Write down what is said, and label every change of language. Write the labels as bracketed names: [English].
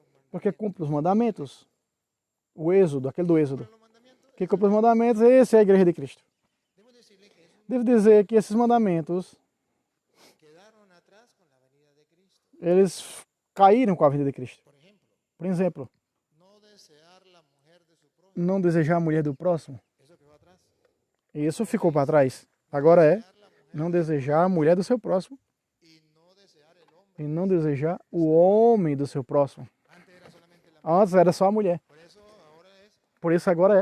[Portuguese] Porque cumpre os mandamentos. O êxodo, aquele do êxodo. Que cumpre os mandamentos, esse é a igreja de Cristo. Devo dizer que esses mandamentos, eles caíram com a vinda de Cristo. [Spanish] Por ejemplo, [Portuguese] Por exemplo, [Spanish] no desear la mujer de su prójimo. [Portuguese] não desejar a mulher do próximo. [Spanish] Eso quedó atrás. [Portuguese] Isso ficou para trás. Agora é [Spanish] Desear la mujer [Portuguese] não desejar a mulher do seu próximo [Spanish] y no desear el hombre. [Portuguese] e não desejar o homem do seu próximo. [Spanish] Antes era solamente la mujer. [Portuguese] Antes era só a mulher. [Spanish] Por eso ahora es [Portuguese] Por isso agora é.